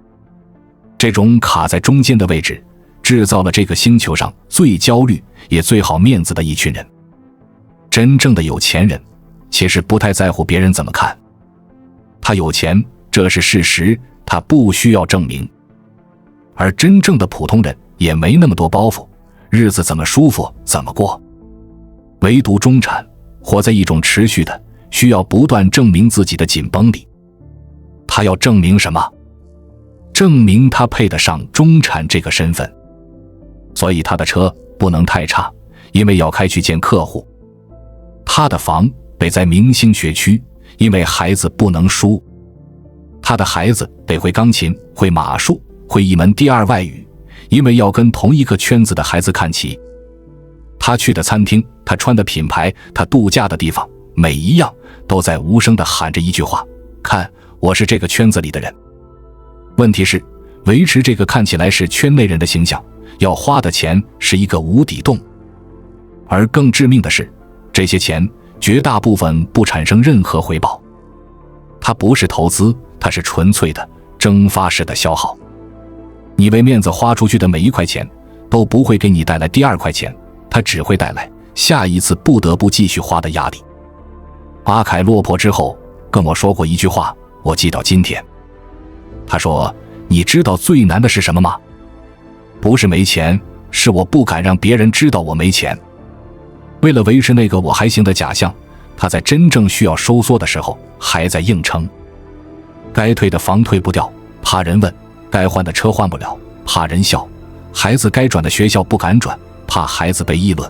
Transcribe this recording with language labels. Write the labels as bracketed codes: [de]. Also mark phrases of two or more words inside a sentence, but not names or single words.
[zh] 這種卡在中間的位置，制造了這個星球上最焦慮也最好面子的一群人。真正的有錢人其實不太在乎別人怎麼看，他有錢，這是事實，他不需要證明。而真正的普通人也沒那麼多包袱，日子怎麼舒服怎麼過。唯獨中產活在一種持續的需要不斷證明自己的緊繃裡。他要證明什麼？證明他配得上中產這個身份。所以他的車不能太差，因為要開去見客戶。他的房得在明星學區，因為孩子不能輸。他的孩子得會鋼琴，會馬術，會一門第2外語，因為要跟同一個圈子的孩子看齊。他去的餐廳，他穿的品牌，他度假的地方，每一樣都在無聲地喊着一句話：看，我是這個圈子裡的人。問題是，維持這個看起來是圈內人的形象，要花的錢是一個無底洞。而更致命的是，這些錢絕大部分不產生任何回報。它不是投資，它是純粹的蒸發式的消耗。你為面子花出去的每一塊錢都不會給你帶来第2塊錢，它只會帶來下一次不得不繼續花的壓力。阿凱落魄之後跟我說過一句話，我記到今天。他說，你知道最難的是什麼嗎？不是沒錢，是我不敢讓別人知道我沒錢。為了維持那個我還行的假象，他在真正需要收縮的時候還在硬撐。該退的房退不掉，怕人問；該換的車換不了，怕人笑；孩子該轉的學校不敢轉，怕孩子被議論。